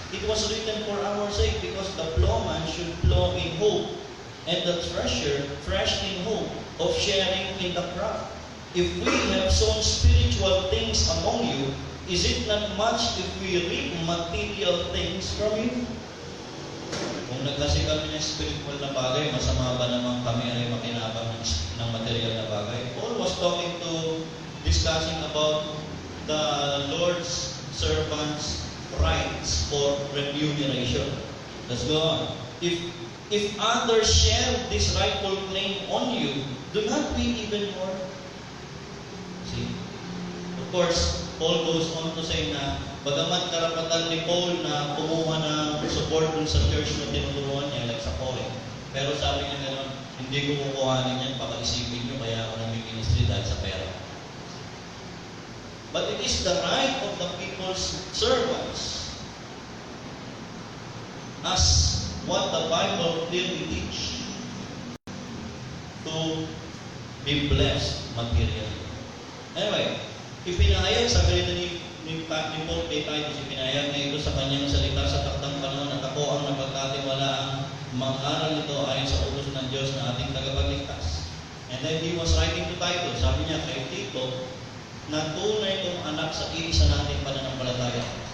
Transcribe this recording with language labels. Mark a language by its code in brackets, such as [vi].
[en] It was written for our sake because the plowman should plow in hope, and the thresher thresh in hope of sharing in the crop. If we have sown spiritual things among you, is it not much if we reap material things from you? [tl] Kung nagkasi kami ng spiritual na bagay, masama ba naman kami ay makinabang ng material na bagay? [en] Paul was discussing about the Lord's servants' rights for remuneration. Let's go on. If If others share this rightful claim on you, do not we even more? See? Of course, Paul goes on to say [tl] na bagamat karapatan ni Paul na kumuha ng support dun sa church na tinuturuan niya, like sa Corinth. Pero sabi niya gano'n, hindi ko kukuhanin yan, baka isipin niyo kaya ako nag-ministry dahil sa pera. [en] But it is the right of the people's servants, as what the Bible clearly teach, to be blessed materially. [tl] Anyway, ipinahayag sa ganito ni Paul kay Titus, ipinahayag na ito sa kanyang salita sa taktang panahon at ako ang napagkatiwala ang mag-aral nito ayon sa utos ng Diyos na ating tagapagligtas. [en] And then he was writing to Titus, [tl] sabi niya kay Tito, na tunay kong anak sa iisa nating pananampalataya.